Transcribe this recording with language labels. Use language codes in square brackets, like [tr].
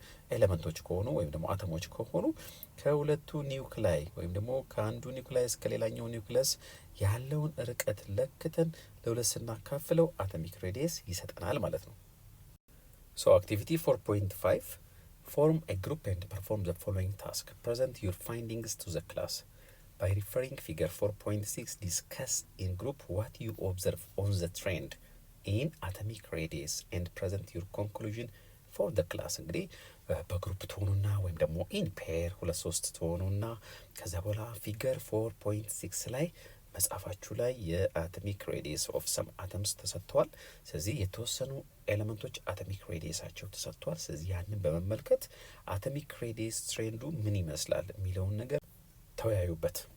[am] ኤሌመንቶች ከሆኑ ወይም ደግሞ አተሞች ከሆኑ ከሁለቱ ኒውክላይ ወይም ደግሞ ከአንዱ ኒውክላይ እስከ ሌላኛው ኒውክለስ ያለውን ርቀት ለክተን ለሁለት ስናካፍለው አቶሚክ ሬዲየስ ይሰጠናል ማለት ነው። ሶ አክቲቪቲ 4.5 [en] form a group and perform the following task. Present your findings to the class. By referring figure 4.6, discuss in group what you observe on the trend in atomic radius and present your conclusion for the class. [am] እንግዲህ በግሩፕ ትሆኑና ወይም ደግሞ ኢን ፔር ሁለት ሶስት ትሆኑና ከዛ በኋላ ፊገር 4.6 ላይ መጽሐፋችሁ ላይ የአቶሚክ ሬዲየስ ኦፍ ሰም አተምስ ተሰጥቷል። ስለዚህ የተወሰኑ ኤሌመንቶች አቶሚክ ሬዲየሳቸው ተሰጥቷል። ስለዚህ ያንን በመመልከት አቶሚክ ሬዲየስ ትሬንዱ ምን ይመስላል የሚለውን ነገር ተወያዩበት።